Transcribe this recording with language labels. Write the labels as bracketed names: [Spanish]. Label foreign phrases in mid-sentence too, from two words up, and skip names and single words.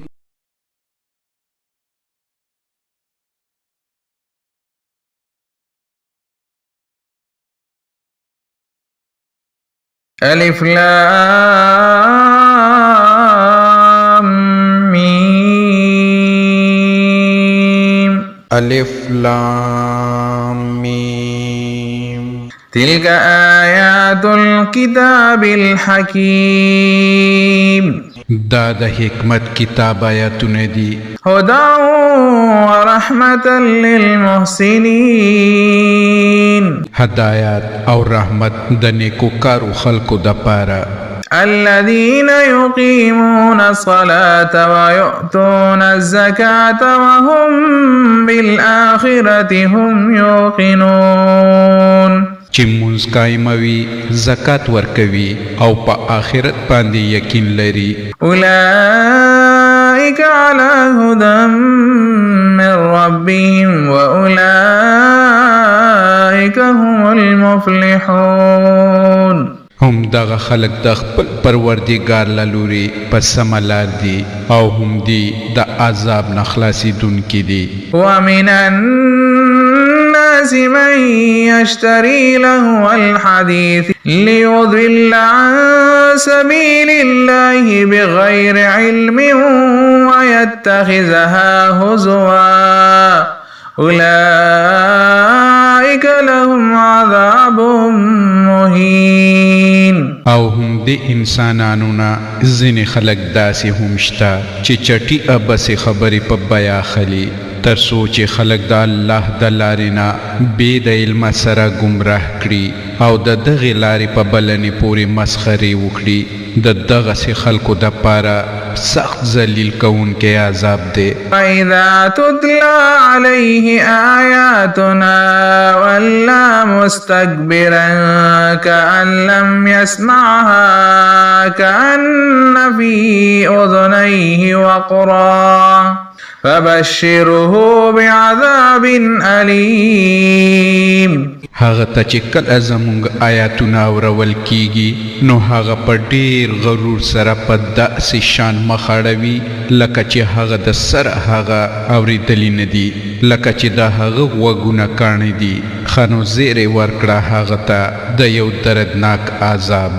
[Arabic] الف لام میم. الف لام میم. تلك آیات الكتاب الحکیم. [Pashto] دا د حکمت کتاب آیاتونه دي. [Arabic] هدى ورحمة للمحسنین. [Pashto] هدایت او رحمت د نیکوکارو خلکو د پاره. [Arabic] الذين يقيمون الصلاة ويؤتون الزكاة وهم بالآخرة هم يوقنون. [Pashto] چې مونږ قایموي، زکات ورکوي او په آخرت باندې یقین لري. [Arabic] أولئك على هدى من ربهم وأولئك هم المفلحون. [Pashto] هم دغه خلق د خپل پروردګار له لوري په سمه لار دي او هم دي د عذاب نه خلاصېدونکي دي. [Arabic] ومن الناس من يشتري لهو الحديث ليضل عن سبيل الله بغير علم ويتخذها هزوا أولئك لهم عذاب مهين. [Pashto] او هم د انسانانو نه ځینې خلک داسې هم شته چې چټي ابسې خبرې په بیا خلي تر څو چې خلک د الله د لارې نه بې د علمه سره ګمراه کړي او د دغې لارې په بلنې پورې مسخرې وکړي. د دغسې خلکو دپاره سخت ذلیل کوونکی عذاب دی. [Arabic] فإذا تتلى عليه آياتنا ولى مستكبرا كأن لم يسمعها كأن في أذنيه وقرا فبشره بعذاب أليم. [Pashto] هغه ته چې کله زموږ آیاتونه اورول کیږي نو هغه په ډېر غرور سره په داسې شان مخ اړوي لکه چې هغه د سره هغه اورېدلی نه دي، لکه چې د هغه غوږونه کاڼه دي. ښه نو زیری ورکړه هغه ته د یو دردناک عذاب.